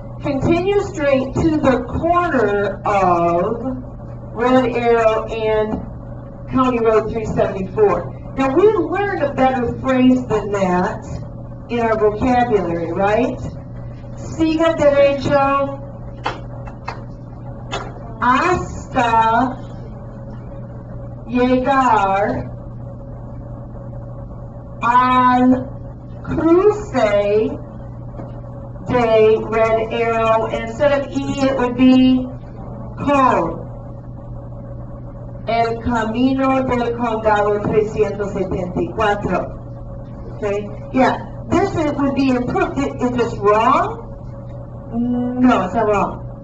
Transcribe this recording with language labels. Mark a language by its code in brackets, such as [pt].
[en] Continue straight to the corner of Red Arrow and County Road 374. Now, we learned a better phrase than that in our vocabulary, right? [es] Siga derecho hasta llegar al cruce de Red Arrow. [en] Instead of E, it would be con. [es] El Camino del Condado 374. Okay? [en] Yeah, this would be improved. Is this wrong? No, it's not wrong.